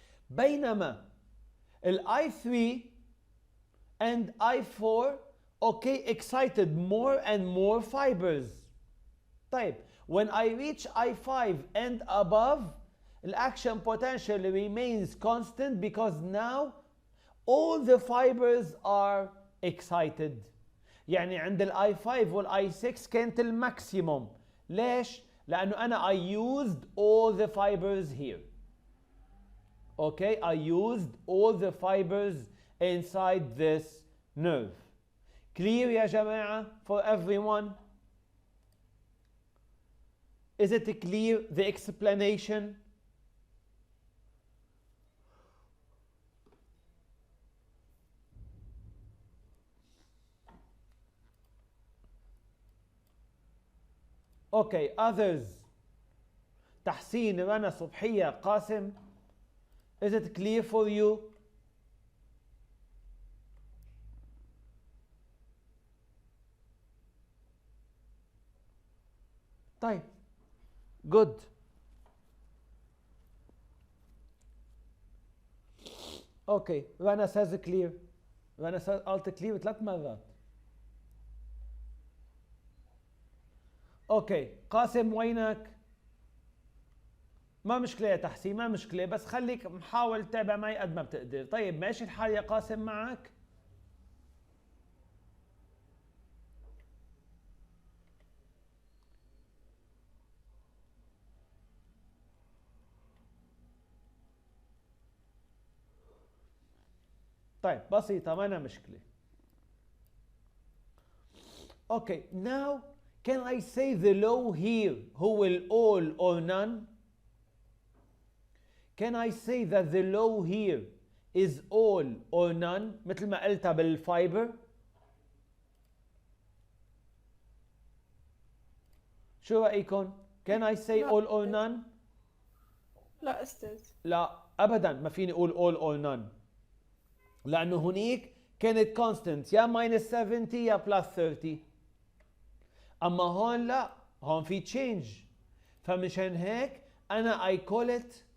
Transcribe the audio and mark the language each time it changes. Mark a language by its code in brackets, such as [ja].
[ar] بينما ال [en] I3 and I4 okay excited more and more fibers. [ar] طيب [en] when I reach I5 and above the action potential remains constant because now all the fibers are excited. [ar] يعني عند ال I5 وال I6 كانت الماكسيموم. ليش؟ لأنه أنا [en] I used all the fibers here. Okay, I used all the fibers inside this nerve. Clear [ar] يا جماعة [en] for everyone? Is it clear the explanation? Okay, others. تحسين رنا صبحية قاسم. Is it clear for you? [ar] طيب. [en] Good. Okay, رنا says clear. رنا says alt clear 3 مرات. [ar] Okay, قاسم وينك؟ ما مشكلة يا تحسين، ما مشكلة، بس خليك محاول تتابع معي قد ما بتقدر. طيب ماشي الحال يا قاسم معك؟ طيب بسيطة، ما أنا مشكلة. [en] Okay, now can I say the law here [ar] هو ال [en] all or none? Can I say that the law here is all or none [ar] مثل ما قلتها بالفايبر؟ شو رأيكم؟ [en] Can I say [ar] لا. [en] all or none؟ [ar] لا أستاذ. لا أبدا ما فيني أقول [en] all or none، [ar] لأنه هنيك كانت constant يا [en] minus 70 [ar] يا [en] plus 30. [ar] أما هون لا، هون في change، فمشان هيك أنا [en] I call it.